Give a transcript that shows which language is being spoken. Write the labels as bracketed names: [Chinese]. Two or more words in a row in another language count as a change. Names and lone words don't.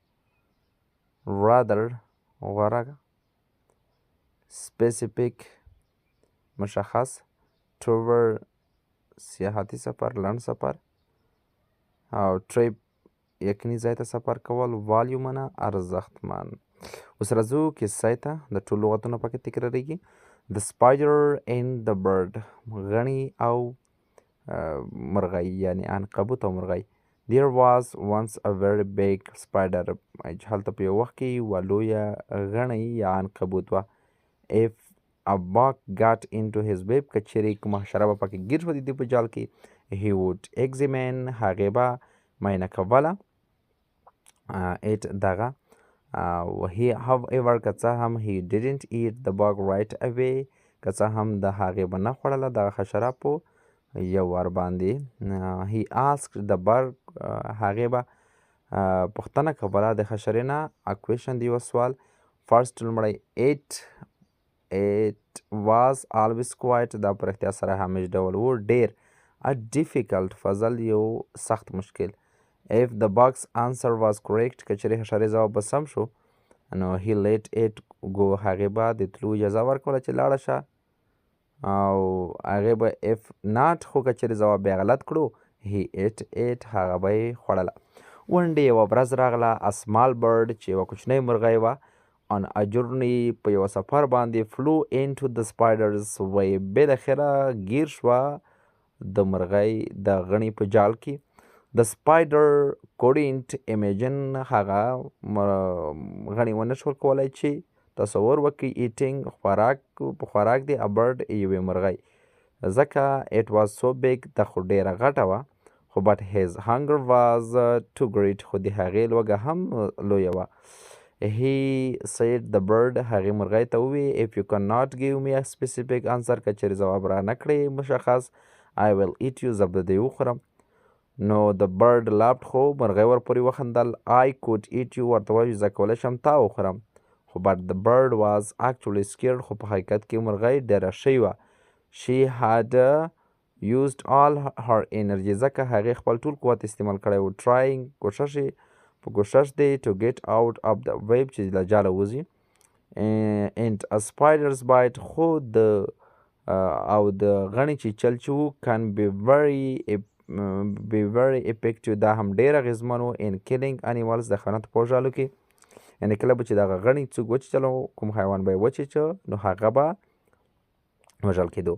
[Pashto] رادر غوره، سپیسیفیک مشخص، ټور سیاحتي سفر لنډ سفر، او ټریپ یقیني ځای ته سفر کول، والیومنه ارزښتمن. اوس راځو کیسې ته. د ټول لغتونه پکې تکراریږي. د [English] spider and the bird, [Pashto] غڼې او مرغۍ یعنی عنکبوت او مرغۍ. [English] There was once a very big spider. [Pashto] هلته په یو وخت کې یوه لویه غڼۍ یا عنکبوت وه. [English] If a bug got into his web، [Pashto] که چیرې کومه حشره به پکې ګیر شوه د دې په جال کې، [English] he would examine، [Pashto] هغې به معاینه کوله it دغه. [English] he however [Pashto] که څه هم [English] he didn't eat the bug right away، [Pashto] که څه هم د هغې به نه خوړله دغه حشره په یو وار باندې. [English] he asked the bug، [Pashto] هغې به پوښتنه کوله د حشرې نه. [English] a question [Pashto] د یو سوال. [English] first لومړی it was always quiet، [Pashto] دا په رښتیا سره همیش ډول و. ډېر [English] a difficult [Pashto] فضل یو سخت مشکل. [English] if the bug's answer was correct، [Pashto] که چیرې حشرې ځواب به سم شو نو [English] he let it go، [Pashto] هغې به د تلو اجازه ورکوله چې لاړه شه. او هغې به [English] if not، [Pashto] خو که چیرې ځواب بیا غلط کړو [English] he ate it، [Pashto] هغه به یې خوړله. [English] one day [Pashto] یوه ورځ راغله [English] a small bird، [Pashto] چې یوه کوچنۍ مرغۍ وه [English] on a journey، [Pashto] په یوه سفر باندې [English] flew into the spiders web، [Pashto] بالاخره ګیر شوه د مرغۍ د غڼې په جال کې. [English] the spider couldn't imagine، [Pashto] هغه غڼې ونه شول کولی چې تصور وکړي eating په خوراک دی [English] a bird [Pashto] یوې مرغۍ، ځکه [English] it was so big، [Pashto] دا خو ډېره غټه وه. [English] خو but his hunger was too great، [Pashto] خو د هغې لوږه هم لویه وه. [English] he said the bird، [Pashto] هغې مرغۍ ته ووی [English] if you cannot give me a specific answer، [Pashto] که چیرې ځواب را نه کړې مشخص [English] I will eat you، [Pashto] زه به دې وخورم. [English] نو the bird laughed، [Pashto] خو مرغۍ ورپورې وخندل. [English] I could eat you، [Pashto] ورته وویل زه کولی شم تا وخورم. خو [English] but the bird was actually scared، [Pashto] خو په حقیقت کې مرغۍ ډېره شوې وه. [English] she had used all her energy، [Pashto] ځکه هغې خپل ټول قوت استعمال کړی و. [English] trying [Pashto] کوښښ دی [English] to get out of the web، [Pashto] چې له جاله وځي. [English] and a spider's bite، [Pashto] خو د او د غڼې چیچل چې و [English] can be very effective، [Pashto] دا هم ډېر اغېزمن و [English] in killing animals، [Pashto] د حیواناتو په وژلو کې. یعنې کله به چې دغه غڼې څوک وچیچلو، کوم حیوان به یې وچیچه نو هغه به وژل کېدو.